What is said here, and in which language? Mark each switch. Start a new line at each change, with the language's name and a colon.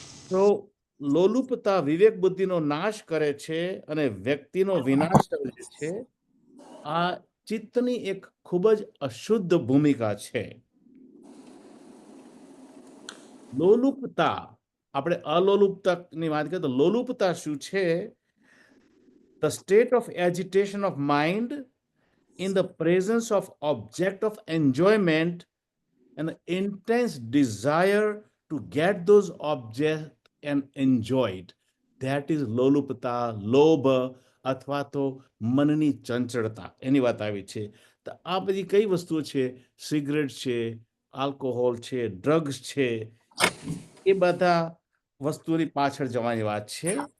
Gujarati: તો લોલુપતા વિવેક બુદ્ધિનો નાશ કરે છે અને વ્યક્તિનો વિનાશ કરે છે. આ ચિત્તની એક ખૂબ જ અશુદ્ધ ભૂમિકા છે. લોલુપતા, આપણે અલોલુપતાની વાત કરીએ તો લોલુપતા શું છે?
English: The state of agitation of mind in the presence of object of enjoyment and intense desire to get those objects and enjoyed. That is
Gujarati: લોલુપતા, લોભ અથવા તો મનની ચંચળતા. એની વાત આવી છે. તો આ બધી કઈ વસ્તુઓ છે? સિગરેટ છે, આલ્કોહોલ છે, ડ્રગ્સ છે, એ બધા વસ્તુઓની પાછળ જવાની વાત છે.